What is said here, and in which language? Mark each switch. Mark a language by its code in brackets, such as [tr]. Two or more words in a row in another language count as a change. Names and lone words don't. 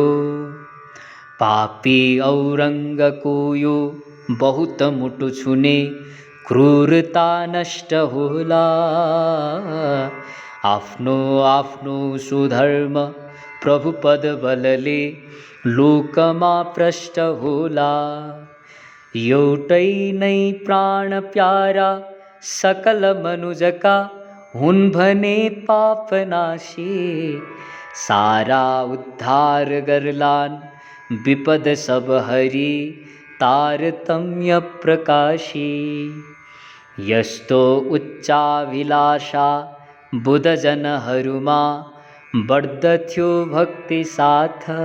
[ne] पापी औरङ्गको यो बहुत मुटु छुने, क्रूरता नष्ट होला। आफ्नो आफ्नो सुधर्म प्रभु पद बलले, लोकमा प्रष्ट होला। एउटै नै प्राण प्यारा सकल मनुजका, हुन् भने पाप नाशी। सारा उद्धार गर्लान् विपद सब हरि, तारतम्य प्रकाशी। यस्तो उच्चाभिलाषा बुध जनहरूमा, बढ्दथ्यो भक्ति साथ।